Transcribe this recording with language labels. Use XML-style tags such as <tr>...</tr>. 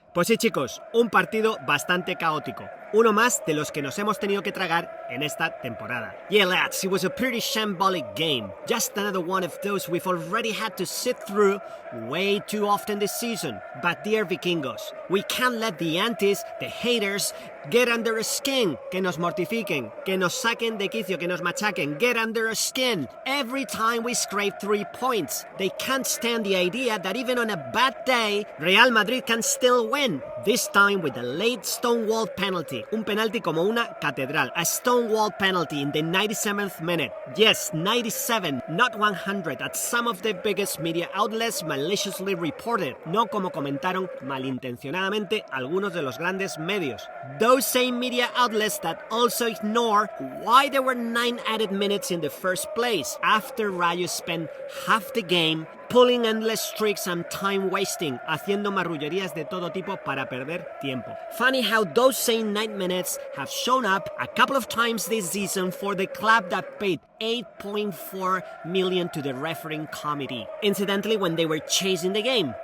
<es>Pues sí, chicos, un partido bastante caótico. Uno más de los que nos hemos tenido que tragar en esta temporada.</es> <en>Yeah, lads, it was a pretty shambolic game. Just another one of those we've already had to sit through way too often this season. But dear Vikingos, we can't let the antis, the haters, get under our skin.</en> <es>Que nos mortifiquen, que nos saquen de quicio, que nos machaquen.</es> <en>Get under our skin. Every time we scrape 3 points. They can't stand the idea that even on a bad day, Real Madrid can still win. This time with a late stonewall penalty.</en> <es>Un penalti como una catedral.</es> <en>A stonewall penalty in the 97th minute. Yes, 97, not 100, as some of the biggest media outlets maliciously reported.</en> <es>No como comentaron malintencionadamente algunos de los grandes medios.</es> <en>Those same media outlets that also ignore why there were 9 added minutes in the first place after Rayo spent half the game pulling endless tricks and time wasting,</en> <es>haciendo marrullerías de todo tipo para perder tiempo.</es> <en>Funny how those same 9 minutes have shown up a couple of times this season for the club that paid 8.4 million to the refereeing committee, incidentally when they were chasing the game.</en>